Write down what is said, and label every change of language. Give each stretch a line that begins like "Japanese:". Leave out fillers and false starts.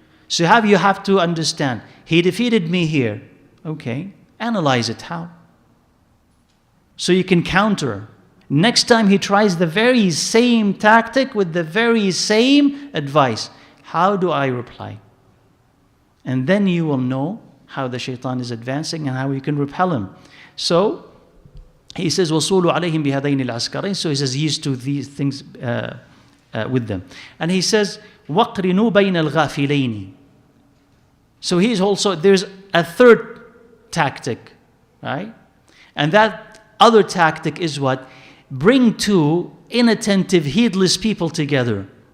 English: So you have to understand, he defeated me here. Okay, analyze it. How? So you can counter. Next time he tries the very same tactic with the very same advice. How do I reply? And then you will know how the shaitan is advancing and how you can repel him. So he says,
Arabic: وَصُولُوا عَلَيْهِمْ بِهَذَيْنِ الْعَسْكَرَيْنِ.
English: So he says, used to these things with them. And he says,
Arabic: وَقْرِنُوا بَيْنَ الْغَافِلَيْنِ.
English: So he's also, there's a third tactic, right? And that other tactic is what? Bring two inattentive, heedless people together.